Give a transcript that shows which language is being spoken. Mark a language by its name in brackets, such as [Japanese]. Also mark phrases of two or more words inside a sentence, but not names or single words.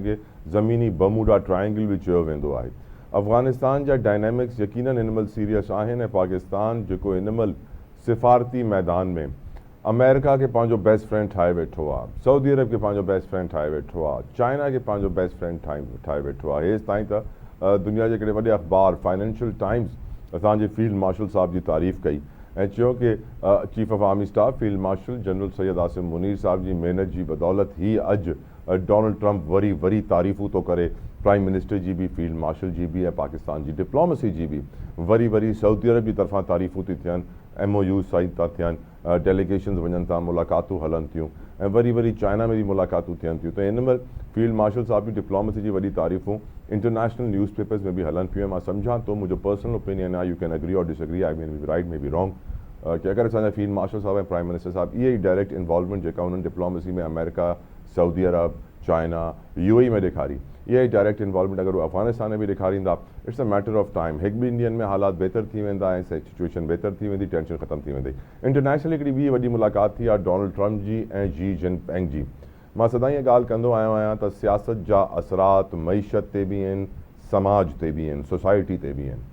[Sindhi] हिनखे ज़मीनी बमूडा ट्रायंगल बि चयो वेंदो आहे। अफ़गानिस्तान जा डायनेमिक्स यकीननि हिन महिल सीरियस आहिनि ऐं पाकिस्तान जेको हिन महिल सिफ़ारती मैदान में अमेरिका खे पंहिंजो [English] best friend [Sindhi] ठाहे वेठो आहे, सऊदी अरब खे पंहिंजो [English] best friend [Sindhi] ठाहे वेठो आहे, चाइना खे पंहिंजो [English] best friend [Sindhi] ठाहे वेठो आहे। हेसि ताईं त दुनिया जे हिकिड़े वॾे अख़बार फाइनेंशियल टाइम्स असांजे [English] field marshal [Sindhi] साहब जी तारीफ़ कई ऐं चयो कि [English] chief of army staff field marshal general [Sindhi] सैयद आसिम मुनीर साहब जी महिनत जी बदौलत ही अॼु डोनाल्ड ट्रंप वरी तारीफ़ूं थो करे। [English] prime minister [Sindhi] जी बि, [English] field marshal [Sindhi] जी बि ऐं पाकिस्तान जी डिप्लोमेसी जी बि वरी सऊदी अरब जी तरफ़ां तारीफ़ूं थी थियनि [English] MOU sign [Sindhi] था थियनि, डेलीगेशन्स वञनि था, मुलाक़ातूं हलनि थियूं ऐं वरी चाइना में बि मुलाक़ातूं थियनि थियूं। त हिन महिल [English] field marshal [Sindhi] साहब जी डिप्लोमेसी जी वॾी तारीफ़ूं [English] international news papers [Sindhi] में बि हलनि पियूं। मां सम्झां थो, मुंहिंजो [English] personal opinion [Sindhi] आहे, [English] you can agree or disagree, I mean be right may be wrong, [Sindhi] कि अगरि असांजा [English] field marshal [Sindhi] साहब ऐं [English] prime minister [Sindhi] साहब इहे ई [English] direct involvement [Sindhi] जेका उन्हनि डिप्लोमेसी में अमेरिका, सऊदी अरब, चाइना, UAE में ॾेखारी, इहा ई [English] direct involvement [Sindhi] अगरि अफ़गानिस्तान में बि ॾेखारींदा, [English] It's a matter of time. [Sindhi] हिकु ॿिनि ॾींहंनि में हालात बहितर थी वेंदा ऐं सिचुएशन बहितर थी वेंदी, टेंशन ख़तमु थी वेंदी। इंटरनेशनल हिकिड़ी ॿी वॾी मुलाक़ात थी आहे डोनाल्ड ट्रम्प जी ऐं शी जिनपिंग जी। मां सदाईं इहा ॻाल्हि कंदो आयो आहियां त सियासत जा असरात मईशत ते बि आहिनि, समाज ते बि आहिनि, सोसाइटी ते बि आहिनि।